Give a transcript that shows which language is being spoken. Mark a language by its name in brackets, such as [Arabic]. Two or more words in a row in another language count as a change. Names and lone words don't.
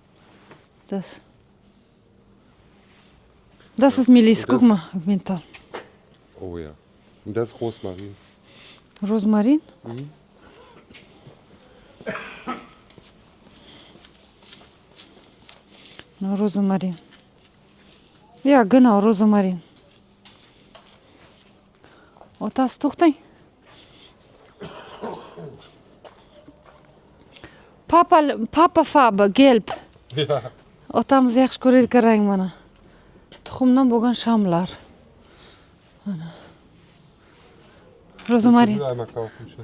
[German] Das ist Melisse, guck mal, Menthol. Oh ja. Und das ist Rosmarin. Rosmarin? No, Rosmarin. Ja, genau, Rosmarin. [Uzbek] Otasi to'xtang. [German] Papa Farbe, gelb. Ja. [Uzbek] Otamiz yaxshi ko'radigan rang mana. Tuxumdan bo'lgan shamlar. Mana. [German] Rosmarin. Ich will einmal kaufen. Schon.